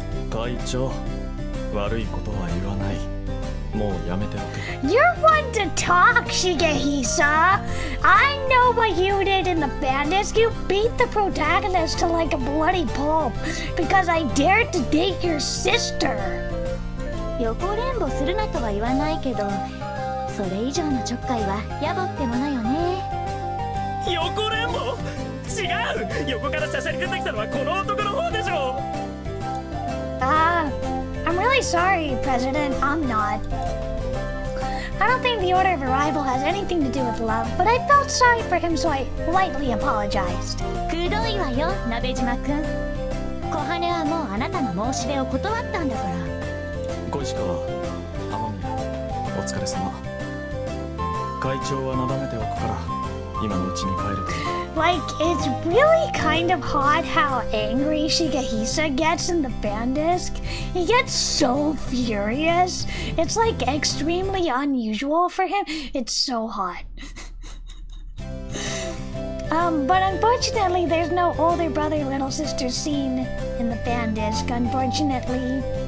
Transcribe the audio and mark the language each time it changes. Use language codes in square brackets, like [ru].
[ja] 会長、悪いことは言わない。もうやめておけ。 [en] You're one to talk, Shigehisa. I know what you did in the bandits. You beat the protagonist to like a bloody pulp because I dared to date your sister. [ja] 横連母するなとは言わないけど、それ以上のちょっかいは野暮ってものよね。横連母？違う！横からしゃしゃり出てきたのはこの男の方でしょ。 [en] I'm really sorry, President. I'm not. I don't think the order of arrival has anything to do with love, but I felt sorry for him, so I politely apologized. [ja] くどいわよ、鍋島くん。小羽はもうあなたの申し出を断ったんだから。小石川、雨宮、お疲れ様。会長はなだめておくから今のうちに帰るといい。 [en] Like, it's really kind of hot how angry Shigehisa gets in the Bandisc. He gets so furious. It's like extremely unusual for him. It's so hot. But unfortunately, there's no older brother, little sister scene in the Bandisc, unfortunately.